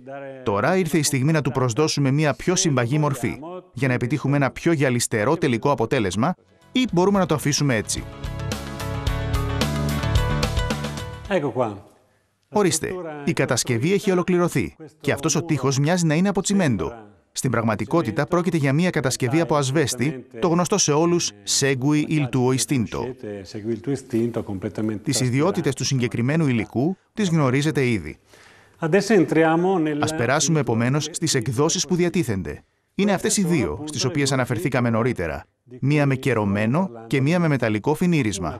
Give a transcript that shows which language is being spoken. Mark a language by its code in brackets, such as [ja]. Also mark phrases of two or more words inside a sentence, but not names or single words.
[el] Τώρα ήρθε η στιγμή να του προσδώσουμε μια πιο συμπαγή μορφή, για να επιτύχουμε ένα πιο γυαλιστερό τελικό αποτέλεσμα, ή μπορούμε να το αφήσουμε έτσι. Ορίστε, η κατασκευή έχει ολοκληρωθεί και αυτός ο τοίχος μοιάζει να είναι από τσιμέντο. Στην πραγματικότητα πρόκειται για μια κατασκευή από ασβέστη, το γνωστό σε όλους Segui il tuo istinto. Τις ιδιότητες του συγκεκριμένου υλικού τις γνωρίζετε ήδη. Ας περάσουμε επομένως στις εκδόσεις που διατίθενται. Είναι αυτές οι δύο, στις οποίες αναφερθήκαμε νωρίτερα. Μία με κερωμένο και μία με μεταλλικό φινίρισμα.